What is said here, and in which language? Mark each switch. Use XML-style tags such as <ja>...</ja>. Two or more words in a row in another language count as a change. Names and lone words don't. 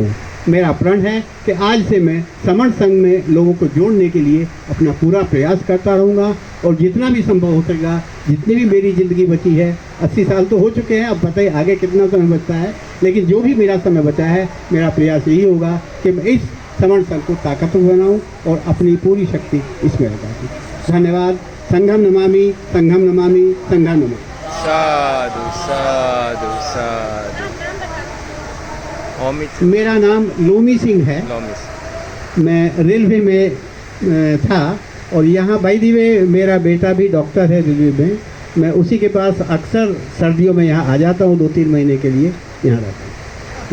<hi>मेरा प्रण है कि आज से मैं समण संघ में लोगों को जोड़ने के लिए अपना पूरा प्रयास करता रहूँगा, और जितना भी संभव हो सकेगा, जितनी भी मेरी ज़िंदगी बची है, 80 साल तो हो चुके हैं, अब बताइए आगे कितना समय बचता है, लेकिन जो भी मेरा समय बचा है, मेरा प्रयास यही होगा कि मैं इस समण संघ को ताकतवर बनाऊँ और अपनी पूरी शक्ति इसमें लगाऊँ। धन्यवाद।</hi> <pi>संघम नमामि, संघम नमामि, संघम नमामि। साधु साधु साधु।</pi> <hi>मेरा नाम लोमी सिंह है। मैं रेलवे में था, और यहाँ</hi> <en>by the way</en> <hi>मेरा बेटा भी डॉक्टर है रेलवे में। मैं उसी के पास अक्सर सर्दियों में यहाँ आ जाता हूँ, 2-3 महीने के लिए यहाँ रहता हूँ।</hi>